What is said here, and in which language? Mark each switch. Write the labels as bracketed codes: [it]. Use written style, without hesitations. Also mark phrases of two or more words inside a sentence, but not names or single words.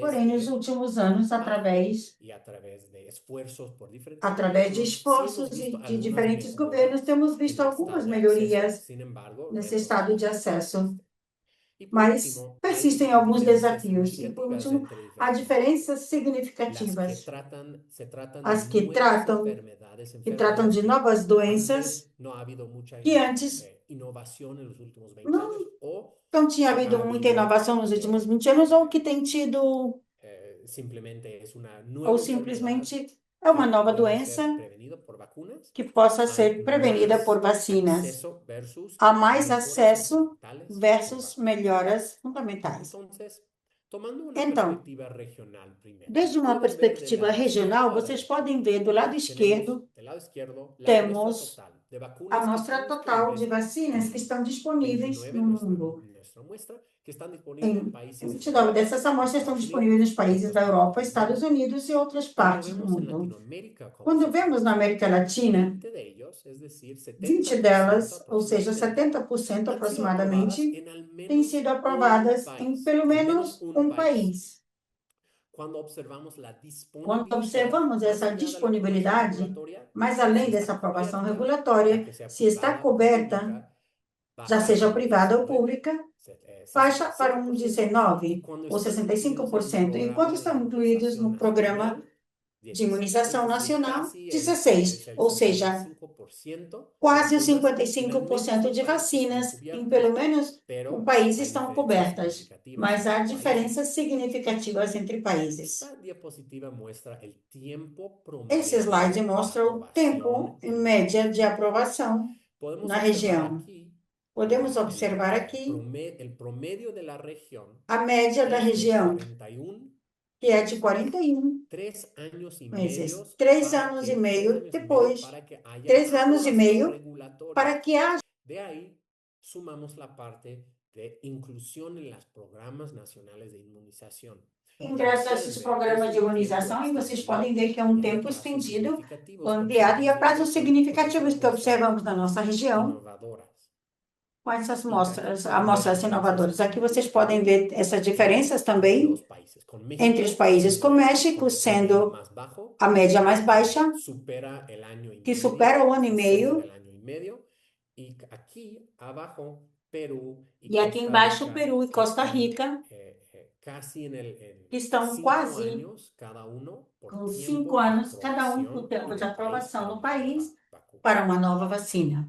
[pt] porém, nos de últimos anos, [es] PAN y a través de esfuerzos por diferentes [pt] através de [es] gobiernos, sí hemos [pt] esforços [es] visto [pt] de [es] algunas [pt] diferentes governos, [es] mejoras [pt] temos [es] en [pt] visto [es] el [pt] algumas [es] estado de acceso. [pt] melhorias [es] Sin embargo, [pt] nesse [es] retos [pt] estado de [es] aún [pt] acesso. [es] persisten. Y por [pt] Mas [es] último, [pt] persistem [es] hay [pt] alguns [es] diferencias [pt] desafios. E, por [es] significativas [pt] último, [es] entre [pt] há [es] diferentes [pt] diferenças [es] vacunas. [pt] significativas. [es] Se tratan de [pt] As que [es] nuevas [pt] tratam de [es] que [pt] novas doenças [es] antes no ha habido mucha [pt] que antes [es] innovación en los últimos 20 [pt] não, [es] años o [pt] não tinha [es] ha [pt] havido muita [es] habido [pt] inovação nos últimos 20 anos, ou que tem tido, [es] simplemente es una [pt] ou [es] nueva enfermedad [pt] simplesmente é uma [es] que [pt] nova [es] pueda ser [pt] doença [es] prevenido por vacunas. [pt] que possa [es] Hay [pt] ser prevenida por [es] más [pt] vacinas. [es] acceso versus [pt] Há mais [es] mejoras [pt] acesso [es] fundamentales con [pt] versus [es] vacunas. [pt] melhoras fundamentais. [es] Entonces, tomando una [pt] Então, [es] perspectiva regional primero, [pt] desde uma [es] pueden ver de [pt] perspectiva [es] la [pt] regional, [es] izquierda a la [pt] vocês [es] derecha. [pt] podem ver do lado [es] Tenemos [pt] esquerdo, [es] del lado izquierdo la muestra [pt] temos [es] total de [pt] a [es] vacunas que [pt] amostra [es] están [pt] total de [es] disponibles [pt] vacinas que estão disponíveis [es] 29 [pt] no mundo. [es] nuestra muestra, que están disponibles en [pt] Em [es] países [pt] 29 dessas amostras estão disponíveis nos países da Europa, Estados Unidos e outras [es] Cuando [pt] partes do [es] vemos en [pt] mundo. [es] Latinoamérica, como [pt] Quando [es] se [pt] vemos na América Latina, [es] 20 de ellos, es decir, [pt] 20 [es] 70% [pt] delas, ou seja, [es] aproximadamente, [pt] 70% [es] han sido [pt] aproximadamente, [es] aprobadas en al [pt] têm [es] menos [pt] sido [es] un [pt] aprovadas em [es] país, [pt] pelo [es] al menos [pt] menos [es] un [pt] um [es] país. [pt] país. [es] Cuando observamos la [pt] Quando [es] disponibilidad, [pt] observamos [es] más [pt] essa [es] allá de la aprobación [pt] disponibilidade, [es] regulatoria, [pt] mais [es] si [pt] além [es] está [pt] dessa aprovação [es] cubierta, [pt] regulatória, [es] ya que sea [pt] se está [es] privada o [pt] coberta, [es] pública, [pt] já [es] baja [pt] seja [es] al [pt] privada ou [es] 19, [pt] pública, baixa para um [es] 65%, [pt] 19 [es] cuando [pt] ou [es] están incluidos en un [pt] 65%, enquanto [es] programa de [pt] estão incluídos [es] inmunización [pt] no programa [es] nacional, [pt] de [es] 16, [pt] imunização [es] es decir, [pt] nacional, [es] casi [pt] 16, [es] es el [pt] ou seja, [es] 55% de [pt] quase os [es] vacunas en al menos [pt] 55% [es] un [pt] de [es] país están [pt] vacinas em [es] cubiertas, [pt] pelo menos [es] pero [pt] um país [es] hay [pt] estão [es] diferencias [pt] cobertas, [es] significativas [pt] mas há [es] entre países. [pt] diferenças significativas entre países. [es] Esta diapositiva muestra el tiempo [pt] Esse [es] promedio [pt] slide [es] de [pt] mostra o tempo [es] aprobación [pt] em [es] en [pt] média de aprovação [es] Podemos [pt] na [es] observar [pt] região. [es] aquí [pt] Podemos observar aqui [es] el promedio de la región [pt] a média da [es] es de [pt] região, [es] 41, [pt] que é de 41 [es] 3 años y [pt] meses. [es] medios [pt] 3 [es] para [pt] anos [es] que, [pt] e meio [es] 3 años y medio [pt] depois, [es] para que haya [pt] 3 anos e [es] aprobación [pt] meio [es] regulatoria. [pt] para que haja. [es] De ahí sumamos la parte de inclusión en los programas nacionales de inmunización. [pt] Ingresso a esses programas de imunização e vocês podem ver que é um tempo estendido, ampliado e a prazos significativos que observamos na nossa região Inovadoras. com essas amostras inovadoras. Aqui vocês podem ver essas diferenças também entre os países, com México sendo a média mais baixa, que supera o ano e meio, e aqui embaixo Peru e Costa Rica, que estão quase com 5 anos, cada um com o tempo de aprovação no país para uma nova vacina.